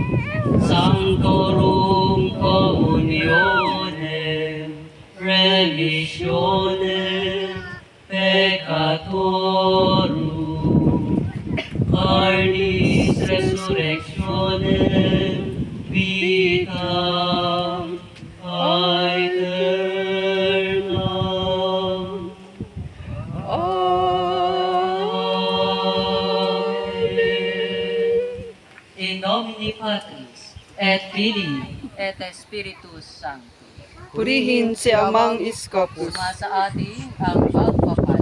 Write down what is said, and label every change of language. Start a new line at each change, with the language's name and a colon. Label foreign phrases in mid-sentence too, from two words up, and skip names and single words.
Latin: Sanctorum Communionem, Remissionem Peccatorum, Carnis Resurrectionem, Vitam Aeternam. In nomine Patris, et Filii, et Spiritus Sancti.
Filipino: Purihin si Amang Iskopos, Sumasa atin ang pagpapala.